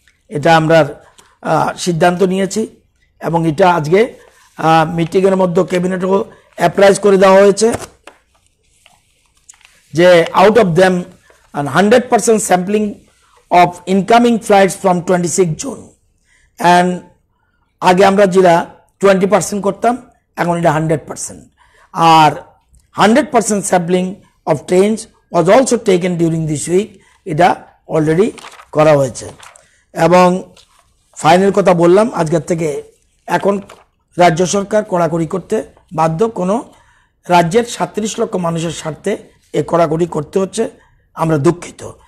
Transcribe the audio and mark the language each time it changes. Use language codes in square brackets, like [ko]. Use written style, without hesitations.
[bn] এটা আমরা সিদ্ধান্ত নিয়েছি, এবং এটা আজকে মিটিংয়ের মধ্যে ক্যাবিনেটও অ্যাপ্রাইজ করে দেওয়া হয়েছে যে [en] out of them 100% sampling of incoming flights from 26 June, [bn] and আগে আমরা যেটা 20% করতাম, এখন এটা 100%। [en] আর 100% sampling of trains was also taken during this week. [bn] এটা অলরেডি করা হয়েছে। এবং ফাইনাল কথা বললাম, আজকের থেকে এখন রাজ্য সরকার কড়াকড়ি করতে বাধ্য। কোনো রাজ্যের 37 লক্ষ মানুষের স্বার্থে এ কড়াকড়ি করতে হচ্ছে, আমরা দুঃখিত।